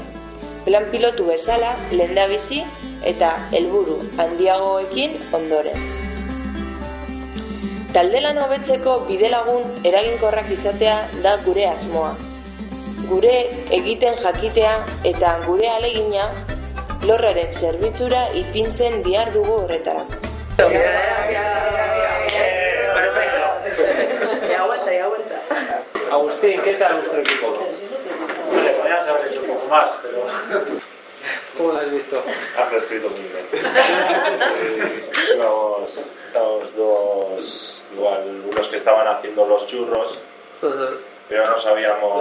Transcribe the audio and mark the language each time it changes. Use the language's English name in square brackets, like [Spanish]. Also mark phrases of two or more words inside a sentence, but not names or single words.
[Basque] Plan pilotu bezala, lehendabizi eta helburu handiagoekin ondoren. Talde lan hobetzeko bidelagun eraginkorrak izatea da gure asmoa. Gure egiten jakitea eta gure ahalegina Lorraren zerbitzura ipintzen dihardugu horretara. [Spanish] Agustín, ¿qué tal nuestro equipo? Vale, podríamos haber hecho un poco más, pero... ¿Cómo lo has visto? Has descrito muy bien. Íbamos dos, igual, unos que estaban haciendo los churros, pero no sabíamos...